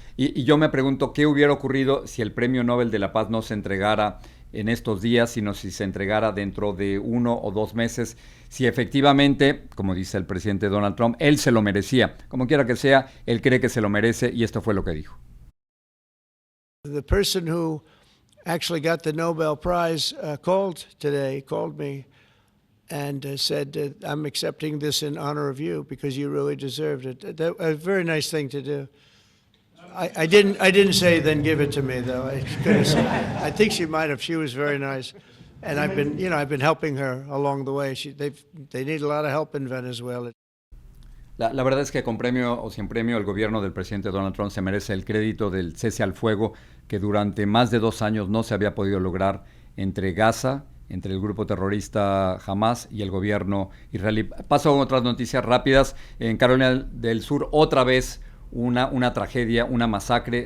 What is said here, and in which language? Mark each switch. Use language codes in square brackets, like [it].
[es] Y yo me pregunto qué hubiera ocurrido si el Premio Nobel de la Paz no se entregara en estos días, sino si se entregara dentro de 1 o 2 meses, si efectivamente, como dice el presidente Donald Trump, él se lo merecía. Como quiera que sea, él cree que se lo merece y esto fue lo que dijo. [en] The person who actually got the Nobel Prize called me and said, I'm accepting this in honor of you because you really deserved it. A very nice thing to do. I didn't say then give it to me though. I think she might have. She was very nice, and I've been helping her along the way. They need a lot of help in Venezuela. [es] La verdad es que con premio o sin premio el gobierno del presidente Donald Trump se merece el crédito del cese al fuego que durante más de 2 años no se había podido lograr entre Gaza, entre el grupo terrorista Hamas y el gobierno israelí. Paso a otras noticias rápidas. En Carolina del Sur otra vez una tragedia, una masacre.